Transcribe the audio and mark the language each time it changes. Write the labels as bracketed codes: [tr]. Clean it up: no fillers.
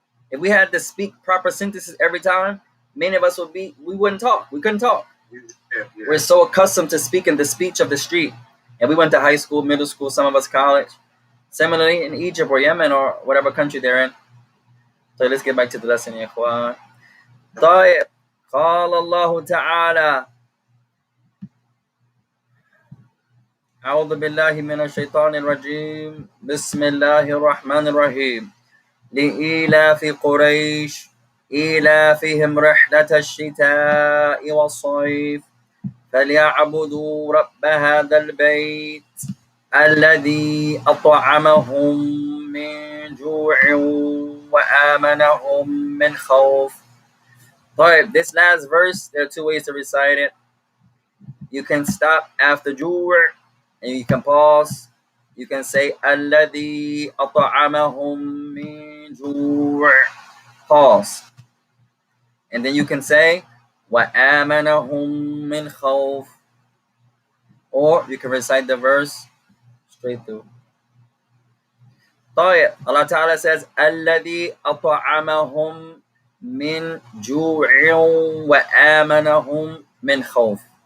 [en] If we had to speak proper sentences every time, many of us we wouldn't talk. We couldn't talk. Yeah. We're so accustomed to speaking the speech of the street. And we went to high school, middle school, some of us college. Similarly, in Egypt or Yemen or whatever country they're in. So let's get back to the lesson, ya ikhwan. طيب. [ar] قال الله تعالى أعوذ بالله من الشيطان الرجيم بسم الله الرحمن الرحيم لإيلاف قريش إيلافهم رحلة الشتاء والصيف فليعبدوا رب هذا البيت الذي أطعمهم من جوع وآمنهم من خوف. [en] طيب, this last verse, there are two ways to recite it. You can stop after ju' and you can pause. You can say [ar] الذي أطعمهم من جوع, [en] pause. And then you can say [ar] وآمنهم من خوف. [en] Or you can recite the verse straight through. طيب, Allah Ta'ala says [ar] الذي أطعمهم من جوع وآمنهم من خوف.